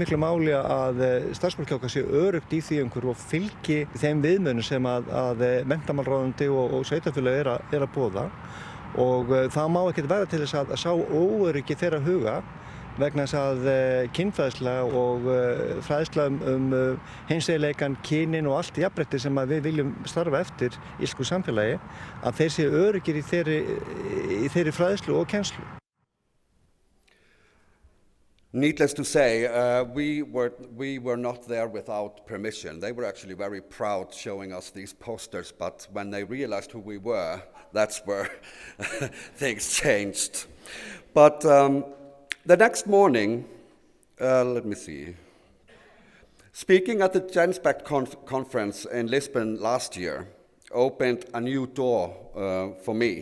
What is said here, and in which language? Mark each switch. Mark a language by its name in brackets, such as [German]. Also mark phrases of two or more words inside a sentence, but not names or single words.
[Icelandic] miklu máli að starfsfólk okkar sé öruggt í því umhverfi og fylgi þeim viðmiðum sem að menntamálaráðuneyti og sveitarfélög er að boða og það má ekkert vera til þess að sá óöryggi þeirra huga vegna þess að kynfræðsla og fræðsla hinsegin, kynin og allt jafnrétti sem við viljum starfa eftir í íslensku samfélagi, að þeir séu öruggir í þeirri fræðslu og kennslu. [English] Needless to say, we were not there without permission. They were actually very proud showing us these posters, but when they realized who we were, that's where things changed. But the next morning, speaking at the Genspect conference in Lisbon last year opened a new door for me.